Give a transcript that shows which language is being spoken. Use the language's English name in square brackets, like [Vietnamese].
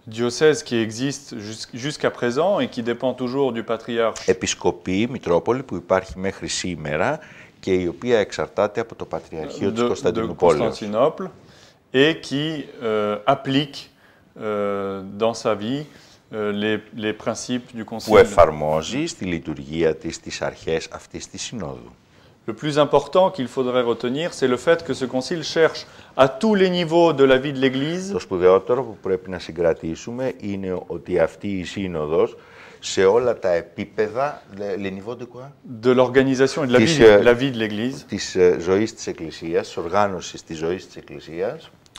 [French] Diocèse qui existe jusqu'à présent et qui dépend toujours du patriarche. [Greek] Επισκοπή, Μητρόπολη που υπάρχει μέχρι σήμερα και η οποία εξαρτάται από το Πατριαρχείο της Κωνσταντινούπολης. [French] Et qui applique dans sa vie les principes du concile. [Greek] Που εφαρμόζει στη λειτουργία της τις αρχές αυτής της συνόδου. [French] Le plus important qu'il faudrait retenir, c'est le fait que ce concile cherche à tous les niveaux de la vie de l'Église. [Greek] Το σπουδαιότερο που πρέπει να συγκρατήσουμε είναι ότι αυτή η σύνοδος σε όλα τα επίπεδα, [French] les niveaux de quoi? De l'organisation et de la vie de l'Église. [Greek] Της ζωής της Εκκλησίας, της οργάνωσης της ζωής της Εκκλησίας.